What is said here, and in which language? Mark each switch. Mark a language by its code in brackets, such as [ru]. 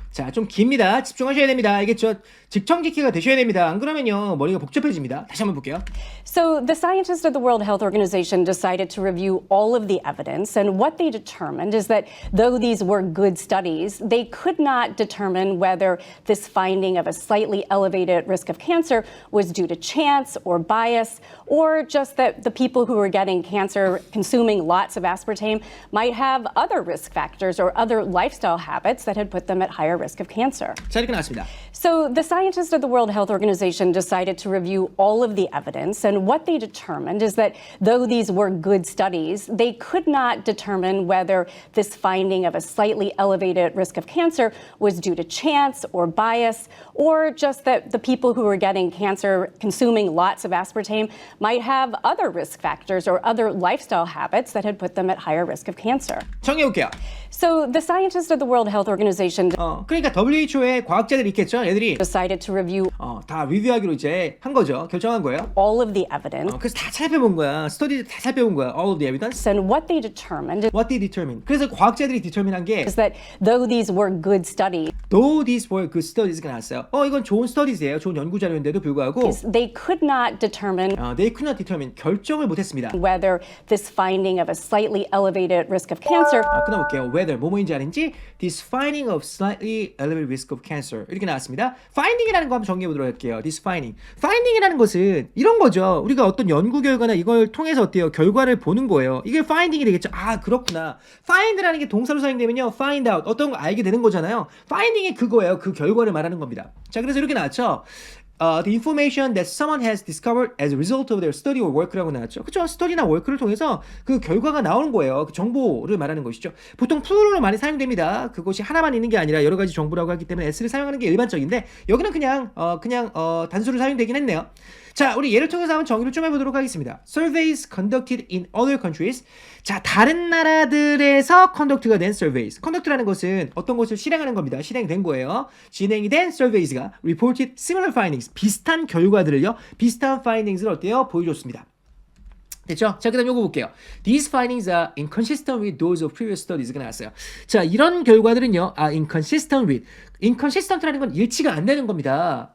[ko] 자, 좀 깁니다. 집중하셔야 됩니다. 알겠죠? 직청직기가 되셔야 됩니다. 안 그러면요, 머리가 복잡해집니다. 다시 한번 볼게요. [en] So the scientists of the World Health Organization decided to review all of the evidence, and what they determined is that though these were good studies, they could not determine whether this finding of a slightly elevated risk of cancer was due to chance or bias, or just that the people who were getting cancer consuming lots of aspartame might have other risk factors or other lifestyle habits that had put them at higher risk of cancer. [ko] 자, 이렇게 나왔습니다. [en] So the scientists of the World Health Organization decided to review all of the evidence, and what they determined is that though these were good studies, they could not determine whether this finding of a slightly elevated risk of cancer was due to chance or bias, or just that the people who were getting cancer consuming lots of aspartame might have other risk factors or other lifestyle habits that had put them at higher risk of cancer. [ko] 정해볼게요. [en] So the scientists of the World Health Organization [ko] 그러니까 WHO의 과학자들이 있겠죠, 애들이. [en] decided to review [ko] 다 리뷰하기로 이제 한 거죠. 결정한 거예요. [en] all of the evidence. [ko] 그래서 다 살펴본 거야. 스터디 다 살펴본 거야. [en] All of the evidence. And what they determined What they determine. [ko] 그래서 과학자들이 determine한 게 [en] is that though these were good studies, though these were good studies가 [ko] 나왔어요. 이건 좋은 스터디즈예요. 좋은 연구 자료인데도 불구하고 [en] they could not determine they could not determine. [ko] 결정을 못했습니다. [en] whether this finding of a slightly elevated risk of cancer [ko] 끊어볼게요. [en] whether [ko] 뭐뭐인지 아닌지 [en] this finding of slightly elevated risk of cancer [ko] 이렇게 나왔습니다. finding이라는 거 한번 정리해 보도록 할게요. this finding이라는 것은 이런 거죠. 우리가 어떤 연구 결과나 이걸 통해서 어때요? 결과를 보는 거예요. 이게 finding이 되겠죠. 아, 그렇구나. find라는 게 동사로 사용되면요, find out 어떤 거 알게 되는 거잖아요. finding이 그거예요. 그 결과를 말하는 겁니다. 자, 그래서 이렇게 나왔죠. [en] The information that someone has discovered as a result of their study or work라고 [ko] 나왔죠. 그쵸? 스터디나 워크를 통해서 그 결과가 나오는 거예요. 그 정보를 말하는 것이죠. 보통 플루럴로 많이 사용됩니다. 그것이 하나만 있는 게 아니라 여러 가지 정보라고 하기 때문에 s를 사용하는 게 일반적인데 여기는 그냥 단수로 사용되긴 했네요. 자, 우리 예를 통해서 한번 정의를 좀 해보도록 하겠습니다. [en] Surveys conducted in other countries. [ko] 자, 다른 나라들에서 conduct가 된 surveys. conduct라는 것은 어떤 것을 실행하는 겁니다. 실행된 거예요. 진행이 된 [en] surveys가 reported similar findings. [ko] 비슷한 결과들을요. 비슷한 findings을 어때요? 보여줬습니다. 됐죠? 자, 그 다음 요거 볼게요. [en] These findings are inconsistent with those of previous studies가 [ko] 나왔어요. 자, 이런 결과들은요, [en] inconsistent with. [ko] inconsistent라는 건 일치가 안 되는 겁니다.